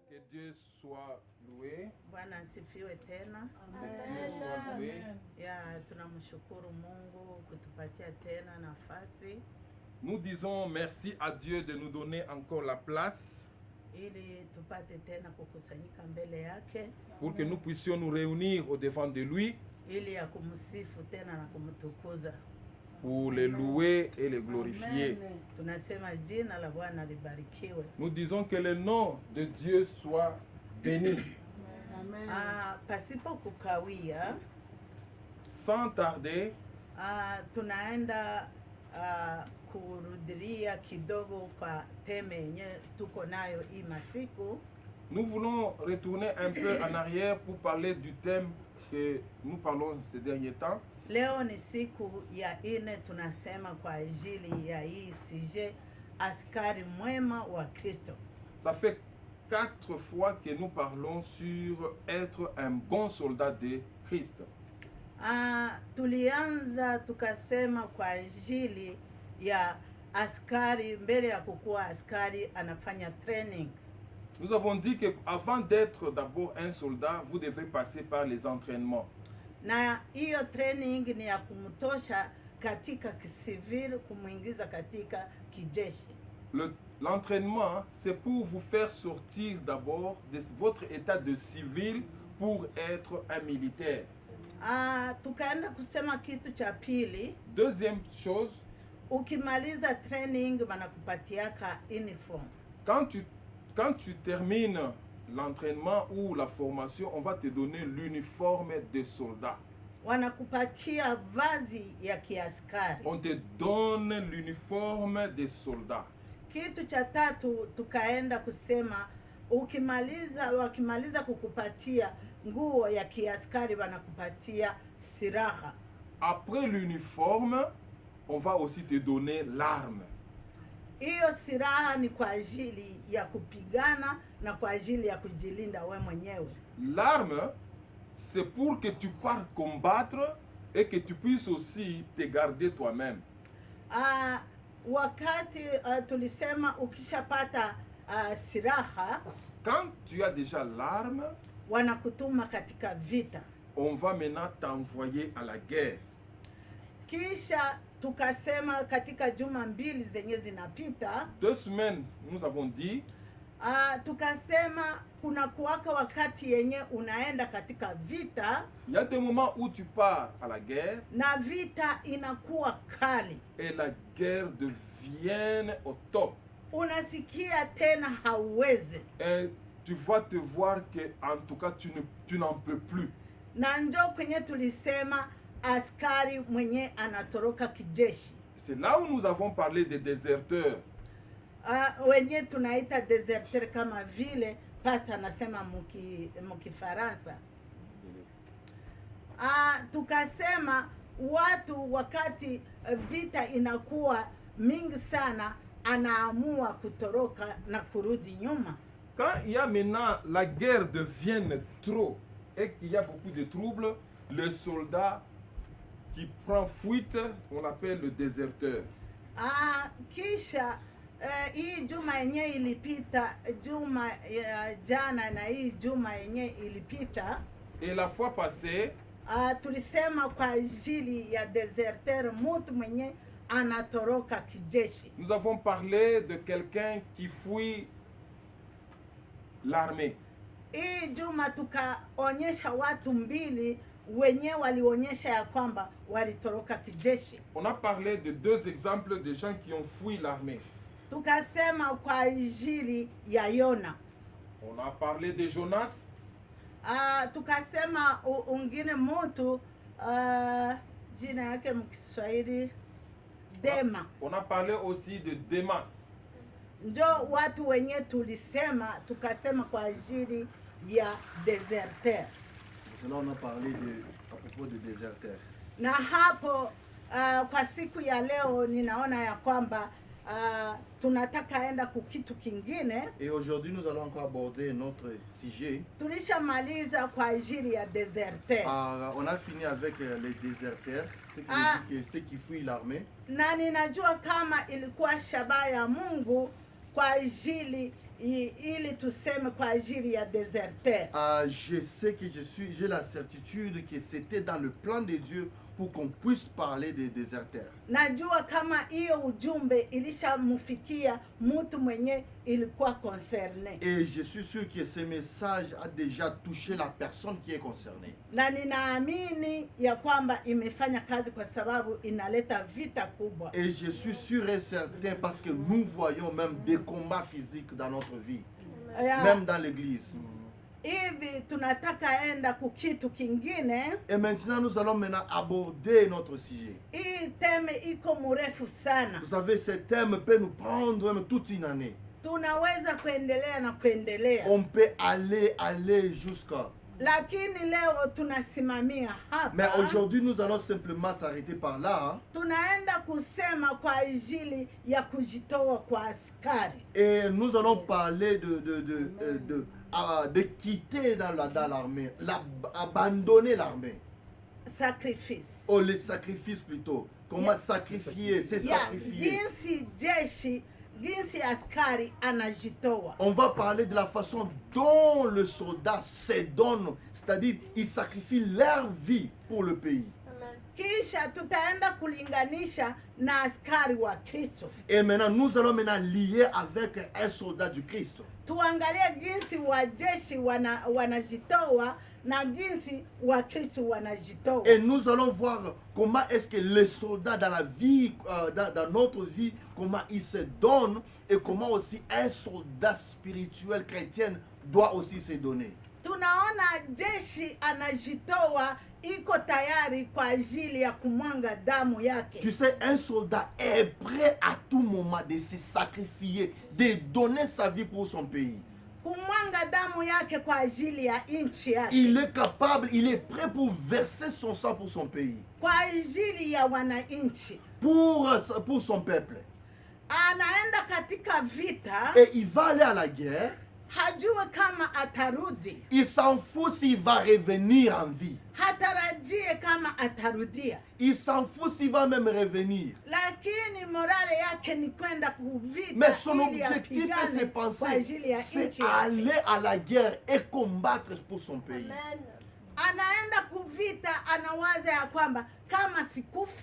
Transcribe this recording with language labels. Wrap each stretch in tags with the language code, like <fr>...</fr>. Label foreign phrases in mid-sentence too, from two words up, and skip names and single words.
<fr>Dieu soit loué.</fr> <sw>Bwana asifiwe tena.</sw> <fr>Que Dieu soit loué.</fr> <sw>Ya tunamshukuru Mungu kutupatia tena nafasi</sw> <fr>Nous disons merci à Dieu de nous donner encore la place</fr> <sw>ili tupate tena kukusanyika mbele yake</sw> <fr>pour que nous puissions nous réunir au devant de lui</fr> <sw>ili ya kumsifu tena na kumtukuza.</sw> <fr>pour le louer et le glorifier.</fr> <sw>Tunasema jina la Bwana libarikiwe.</sw> <fr>Nous disons que le nom de Dieu soit béni.</fr> <sw>Pasipo kukawia,</sw> <fr>Sans tarder,</fr> <sw>tunaenda kurudilia kidogo kwa teme yenye tuko nayo hii masiku.</sw> <fr>nous voulons retourner un peu en arrière pour parler du thème que nous parlons ces derniers temps.</fr> <sw>Leo ni siku ya ine, tunasema kwa ajili ya hii sije askari mwema wa Kristo.</sw> <fr>Ça fait 4 fois que nous parlons sur être un bon soldat de Christ.</fr> <sw>Tulianza tukasema kwa ajili ya askari, mbele ya kukuwa askari anafanya training.</sw> <fr>Nous avons dit qu'avant d'être d'abord un soldat, vous devez passer par les entraînements.</fr> <sw>Na hiyo training ni ya kumtosha katika kisivili kumuingiza katika kijeshi.</sw> <fr>L'entraînement, c'est pour vous faire sortir d'abord de votre état de civil pour être un militaire.</fr> <sw>Tukaenda kusema kitu cha pili.</sw> <fr>Deuxième chose,</fr> <sw>ukimaliza training wanakupatiaka uniform.</sw> <fr>Quand tu termines l'entraînement ou la formation, on va te donner l'uniforme de soldat.</fr> <sw>Wanakupatia vazi ya kiaskari.</sw> <fr>On te donne l'uniforme de soldat.</fr> <sw>Kitu cha tatu tukaenda kusema wakimaliza kukupatia nguo ya kiaskari wanakupatia silaha.</sw> <fr>Après l'uniforme, on va aussi te donner l'arme.</fr> <sw>Hiyo silaha ni kwa ajili ya kupigana na kwa ajili ya kujilinda we mwenyewe.</sw> <fr>L'arme, c'est pour que tu partes combattre et que tu puisses aussi te garder toi-même.</fr> <sw>Wakati tulisema ukishapata silaha,</sw> <fr>quand tu as déjà l'arme,</fr> <sw>wanakutuma katika vita.</sw> <fr>On va maintenant t'envoyer à la guerre.</fr> <sw>Kisha tukasema katika juma mbili zenye zinapita,</sw> <fr>2 semaines nous avons dit,</fr> <sw>tukasema kuna kuwaka wakati yenye unaenda katika vita.</sw> <fr>Il y a des moments où tu pars à la guerre</fr> <sw>na vita inakuwa kali</sw> <fr>et la guerre devient au top.</fr> <sw>Unasikia tena hauwezi.</sw> <fr>Et tu vas te voir que en tout cas tu n'en peux plus.</fr> <sw>Na njoo kwenye tulisema askari mwenye anatoroka kijeshi.</sw> <fr>C'est là où nous avons parlé des déserteurs.</fr> <sw>Wenye tunaita déserteur kama vile pasta anasema Faransa. Tukasema watu wakati vita inakuwa mingi sana anaamua kutoroka na kurudi nyuma.</sw> <fr>Quand il y a maintenant la guerre devient trop et qu'il y a beaucoup de troubles, le soldat qui prend fuite, on l'appelle le déserteur.</fr> <sw>Kisha hii juma yenye ilipita, juma jana na hii juma yenye ilipita,</sw> <fr>et la fois passée,</fr> <sw>tulisema kwa ajili ya déserteur, mtu mwenye anatoroka kijeshi.</sw> <fr>Nous avons parlé de quelqu'un qui fuit l'armée.</fr> <sw>Hii juma tukaonyesha watu mbili wenye walionyesha ya kwamba walitoroka kijeshi.</sw> <fr>On a parlé de 2 exemples de gens qui ont fui l'armée.</fr> <sw>Tukasema kwa ajili ya Yona.</sw> <fr>On a parlé de Jonas.</fr> <sw>Tukasema ungine mtu jina yake mkiswahili Dema.</sw> <fr>On a parlé aussi de Demas.</fr> <sw>Njo watu wenye tulisema, tukasema kwa ajili ya déserteur.</sw> <fr>Là on a parlé à propos de déserteur.</fr> <sw>Na hapo kwa siku ya leo ninaona ya kwamba tunataka enda kukitu kingine.</sw> <fr>Et aujourd'hui nous allons encore aborder notre sujet.</fr> <sw>Tulishamaliza kwa ajili ya déserteur.</sw> <fr>On a fini avec les déserteurs, ceux qui fuient l'armée.</fr> <sw>Na ninajua kama ilikuwa shabaha ya Mungu kwa ajili ili tuseme kwa ajili ya deserteur.</sw> <fr>Je sais que j'ai la certitude que c'était dans le plan de Dieu pour qu'on puisse parler des déserteurs.</fr> <sw>Najua kama hiyo ujumbe ilishamfikia mtu mwenye ilikuwa concerne.</sw> <fr>Et je suis sûr que ce message a déjà touché la personne qui est concernée.</fr> <sw>Na ninaamini ya kwamba imefanya kazi kwa sababu inaleta vita kubwa.</sw> <fr>Et je suis sûr et certain parce que nous voyons même des combats physiques dans notre vie, même dans l'église.</fr> <sw>Hivi tunataka enda kukitu kingine.</sw> <fr>Et maintenant nous allons maintenant aborder notre sujet.</fr> <sw>Hii teme iko mrefu sana.</sw> <fr>Vous savez, ce thème peut nous prendre même toute une année.</fr> <sw>Tunaweza kuendelea na kuendelea.</sw> <fr>On peut aller jusqu'à.</fr> <sw>Lakini leo tunasimamia hapa.</sw> <fr>Mais aujourd'hui nous allons simplement s'arrêter par là.</fr> <sw>Tunaenda kusema kwa ajili ya kujitoa kwa askari.</sw> <fr>Et nous allons parler de quitter dans l'armée, abandonner l'armée. Sacrifice. Oh, les sacrifices plutôt. Comment sacrifier, c'est sacrifier.</fr> <sw>Jinsi askari anajitoa.</sw> <fr>On va parler de la façon dont le soldat se donne, c'est-à-dire il sacrifie leur vie pour le pays.</fr> <sw>Kisha tutaenda kulinganisha na askari wa Kristo.</sw> <fr>Et maintenant nous allons lier avec un soldat du Christ.</fr> <sw>Tuangalie jinsi wajeshi wanajitoa na jinsi wa Kristo wanajitoa.</sw> <fr>Et nous allons voir comment est-ce que les soldats dans la vie, dans notre vie, comment ils se donnent et comment aussi un soldat spirituel chrétien doit aussi se donner.</fr> <sw>Tunaona jeshi anajitoa, iko tayari kwa ajili ya kumwanga damu yake.</sw> <fr>Tu sais, un soldat est prêt à tout moment de se sacrifier, de donner sa vie pour son pays.</fr> <sw>Kumwanga damu yake kwa ajili ya nchi yake.</sw> <fr>Il est capable, il est prêt pour verser son sang pour son pays.</fr> <sw>Kwa ajili ya wananchi.</sw> <fr>Pour son peuple.</fr> <sw>Anaenda katika vita.</sw> <fr>Et il va aller à la guerre.</fr> <sw>Hajue kama atarudi.</sw> <fr>Il s'en fout s'il va revenir en vie.</fr> <sw>Hatarajie kama atarudia.</sw> <fr>Il s'en fout s'il va même revenir.</fr> <sw>Lakini morale yake ni kwenda kuvita.</sw> <fr>Mais son objectif et ses pensées, c'est aller à la guerre et combattre pour son pays. Amen.</fr> <sw>Anaenda kuvita, anawaza ya kwamba kama sikufe.</sw>